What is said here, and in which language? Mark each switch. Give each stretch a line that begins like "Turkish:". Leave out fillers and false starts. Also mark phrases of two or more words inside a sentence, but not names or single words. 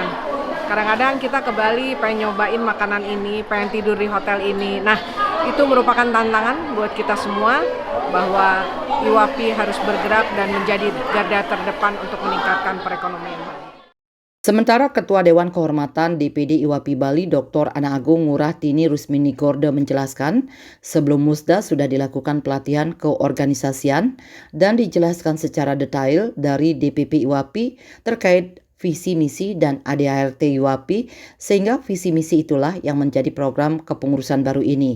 Indonesian: Kadang-kadang kita ke Bali pengen nyobain makanan ini, pengen tidur di hotel ini. Nah, itu merupakan tantangan buat kita semua, bahwa IWAPI harus bergerak dan menjadi garda terdepan untuk meningkatkan perekonomian Bali. Sementara Ketua Dewan Kehormatan DPD IWAPI Bali Dr. Ana Agung Ngurah Tini Rusmini Gorde menjelaskan, sebelum musda sudah dilakukan pelatihan keorganisasian dan dijelaskan secara detail dari DPP IWAPI terkait visi misi dan ADART IWAPI, sehingga visi misi itulah yang menjadi program kepengurusan baru ini.